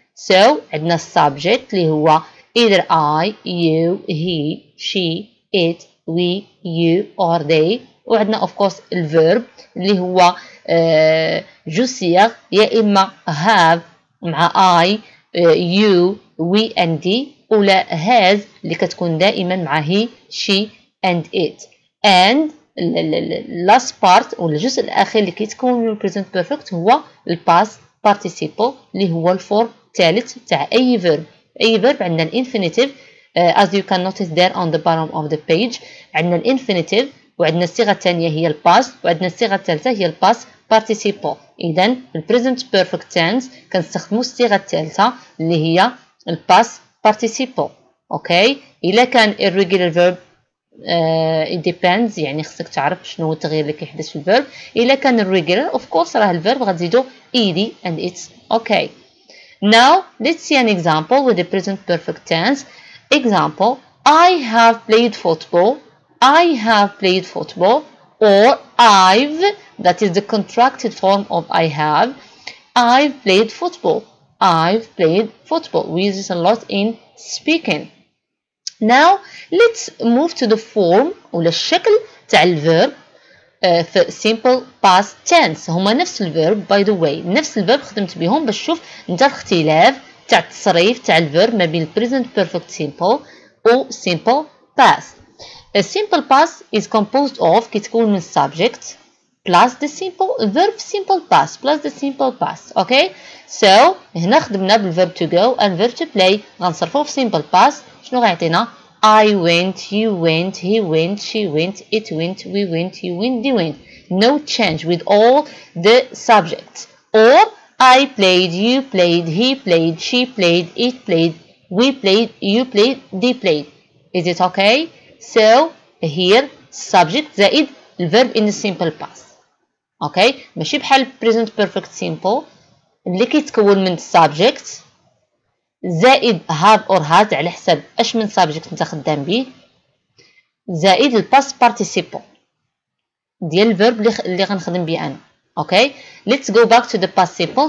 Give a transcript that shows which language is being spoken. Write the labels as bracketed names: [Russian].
[English] So, [Arabic] عندنا [English] subject اللي هو either I, you, he, she, it, we, you or they. [Arabic] وعندنا of course الverb اللي هو جو صيغ يا إما have مع I, you, we and they ولا has اللي كتكون دائما مع he, she and it. [English] And last part [Arabic] والجزء الأخير اللي كيتكون من present perfect هو past participle اللي هو الفورم الثالث تاع أي verb. أي verb عندنا infinitive as you can notice there on the bottom of the page. عندنا infinitive وعندنا الصيغة الثانية هي الباست وعندنا الصيغة الثالثة هي الباست participle. إذا البريزنت بيرفكت تنس كنستخدموا الصيغة الثالثة اللي هي الباست participle. أوكي، إلا كان irregular verb [English] it depends، [Arabic] يعني خصك تعرف شنو هو التغيير اللي كيحدث في الفيرب. إلا كان irregular of course راه الفيرب غتزيدو ed [English] and it's okay. Now let's see an example with the present perfect tense. Example: I have played football. I have played football, or I've, that is the contracted form of I have. I've played football. I've played football. We use this a lot in speaking. Now let's move to the form [Arabic] ولا الشكل تاع الverb في [English] simple past tense. [Arabic] هما نفس الverb [English] by the way، [Arabic] نفس الverb خدمت بهم باش تشوف انت الاختلاف تاع التصريف تاع الverb ما بين present perfect simple و simple past. [English] A simple past is composed of [Arabic] كيتكون من [English] subject plus the simple verb simple past plus the simple past. [Arabic] Okay, so هنا خدمنا بالverb to go and verb to play غنصرفوه في simple past. شنو غيعطينا؟ [English] I went, you went, he went, she went, it went, we went, you went, they went. No change with all the subjects. Or I played, you played, he played, she played, it played, we played, you played, they played. Is it okay? So here subject زائد الverb in the simple past. [Arabic] Okay, ماشي بحال present perfect simple اللي كيتكون من subject زائد have or has على حسب اش من subject انت خدام به زائد الباست participle ديال الverb اللي غنخدم به انا. [English] Okay, let's go back to the past simple.